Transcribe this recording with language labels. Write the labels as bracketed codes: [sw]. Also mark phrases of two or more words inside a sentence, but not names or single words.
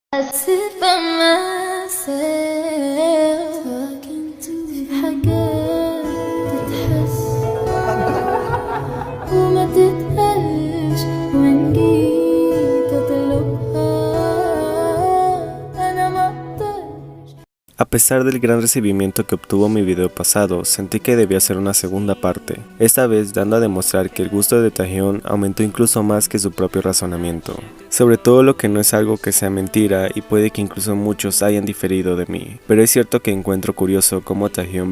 [en] sit by myself talking to [ar] حاجات تتحس وما تتقالش وإن جيت أطلبها أنا ما أقدرش. [es] A pesar del gran recibimiento que obtuvo mi video pasado, sentí que debía hacer una segunda parte, esta vez dando a demostrar que el gusto de Taehyun aumentó incluso más que su propio razonamiento. Sobre todo lo que no es algo que sea mentira y puede que incluso muchos hayan diferido de mí, pero es cierto que encuentro curioso cómo Taehyun